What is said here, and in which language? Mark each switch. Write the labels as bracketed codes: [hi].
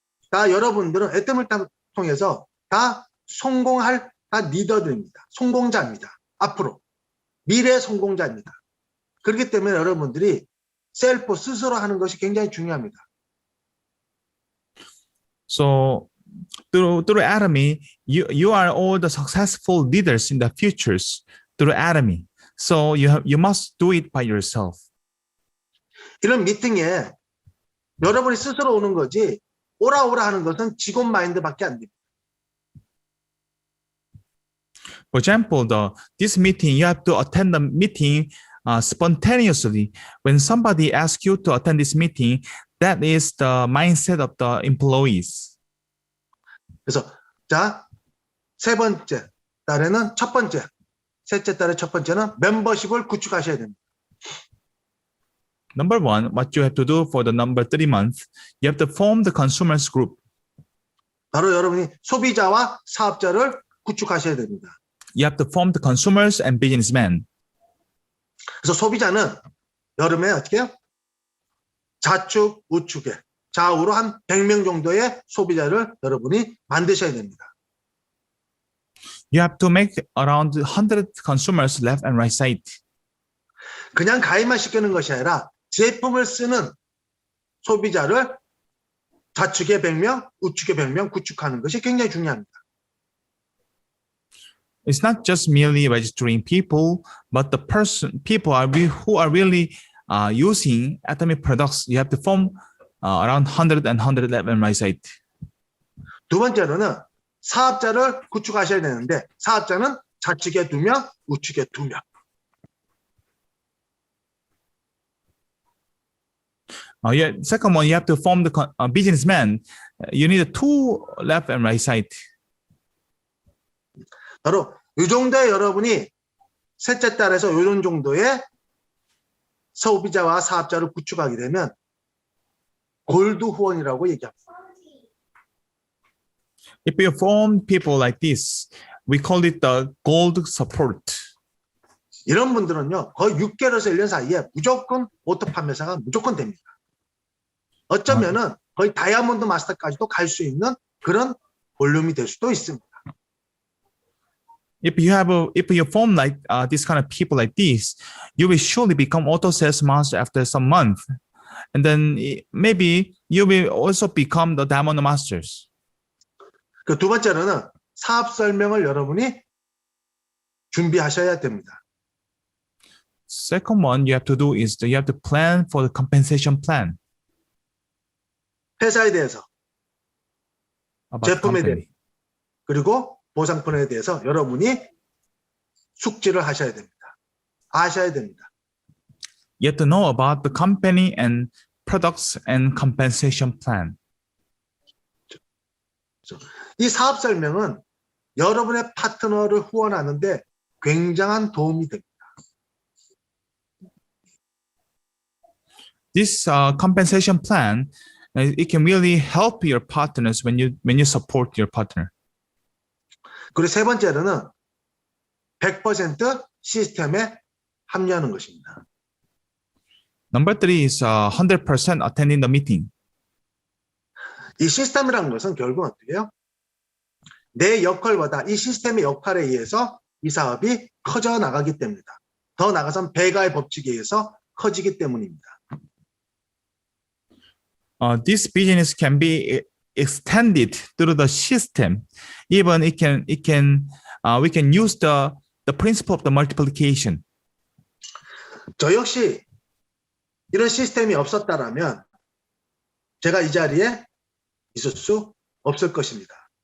[ko] 다 여러분들은 애템을 통해서 다 성공할 다 리더들입니다. 성공자입니다. 앞으로 미래 성공자입니다. 그렇기 때문에 여러분들이 셀프 스스로 하는 것이 굉장히 중요합니다. [en] So through Atomy, you are all the successful leaders in the futures through Atomy. So you must do it by yourself. [ko] 이런 미팅에 여러분이 스스로 오는 거지 오라 하는 것은 직원 마인드밖에 안 됩니다. [en] For example, this meeting, you have to attend the meeting spontaneously. When somebody asks you to attend this meeting, that is the mindset of the employees. [ko] 그래서 자, 세 번째 달에는 셋째 달의 첫 번째는 멤버십을 구축하셔야 됩니다. [en] Number 1, what you have to do for the number 3 month, you have to form the consumers group. [ko] 바로 여러분이 소비자와 사업자를 구축하셔야 됩니다. [en] You have to form the consumers and businessmen. [ko] 그래서 소비자는 여름에 어떻게 해요? 좌측, 우측에 좌우로 한 100명 정도의 소비자를 여러분이 만드셔야 됩니다. [en] You have to make around 100 consumers left and right side. [ko] 그냥 가입만 시키는 것이 아니라 제품을 쓰는 소비자를 좌측에 100명, 우측에 100명 구축하는 것이 굉장히 중요합니다. [en] It's not just merely registering people, but the people who are really using Atomy products. You have to form around 100 and 100 left and right side. [ko] 두 번째로는 사업자를 구축하셔야 되는데 사업자는 좌측에 2명, 우측에 2명. [en] Second one, you have to form the businessman. You need 2 left and right side. [ko] 바로 이 정도의 여러분이 셋째 달에서 이런 정도의 소비자와 사업자를 구축하게 되면 골드 후원이라고 얘기합니다. [en] If you form people like this, we call it the gold support. [ko] 이런 분들은요, 거의 6개월에서 1년 사이에 무조건 오토 판매사가 무조건 됩니다. 어쩌면은 거의 다이아몬드 마스터까지도 갈 수 있는 그런 볼륨이 될 수도 있습니다. [en] If you form like this kind of people like this, you will surely become auto sales master after some month, and then maybe you will also become the diamond masters. [ko] 그 두 번째로는 사업 설명을 여러분이 준비하셔야 됩니다. [en] Second one you have to do is that you have to plan for the compensation plan. [ko] 회사에 대해서, [en] About [ko] 제품에 [en] company. [ko] 그리고 보상편에 대해서 여러분이 숙지를 하셔야 됩니다. 아셔야 됩니다. [en] You have to know about the company and products and compensation plan. [ko] 이 사업 설명은 여러분의 파트너를 후원하는데 굉장한 도움이 됩니다. [en] This compensation plan, it can really help your partners when you support your partner. [ko] 그리고 세 번째로는 100% 시스템에 합류하는 것입니다. [en] Number three is 100% attending the meeting. [ko] 이 시스템이라는 것은 결국은 어떻게 해요? 내 역할보다 이 시스템의 역할에 의해서 이 사업이 커져 나가기 때문이다. 더 나아가선 배가의 법칙에 의해서 커지기 때문입니다. [en] This business can be extended through the system. Even we can use the principle of the multiplication. [ko] 저 역시 이런 시스템이 없었다라면 제가 이 자리에 있을 수 없을 것입니다.